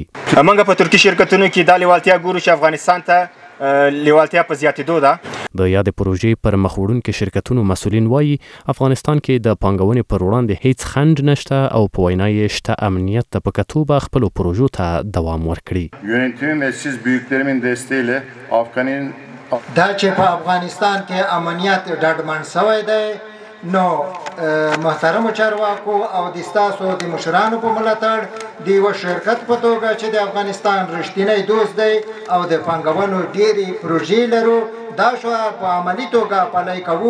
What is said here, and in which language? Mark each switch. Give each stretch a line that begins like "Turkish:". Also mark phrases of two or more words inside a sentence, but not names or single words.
Pashto: موږ په ترکي شرکتونو کې دا لیوالتیا ګورو چې افغانستان ته لیوالتیا په زیاتېدو ده. د یادې پروژې پر مخ وړونکي شرکتونو مسؤلین وایي افغانستان کې د پانګونې پر وړاندې هیڅ خنډ نشته او په وینا یې شته امنیت ته په کتو به خپلو پروژو ته دوام ورکړي.
Turkish: Yönetimin ve siz büyüklerimin desteğiyle Afgan'ın
Pashto: دا چې په افغانستان کې امنیت ډاډمن شوی دی نو محترمو چارواکو او د ستاسو د مشرانو په ملاتړ د یوه شرکت په توګه چې د افغانستان رښتینی دوست دی او د پانګونو ډېرې پروژې لرو دا شو په عملي توګه پلی کوو.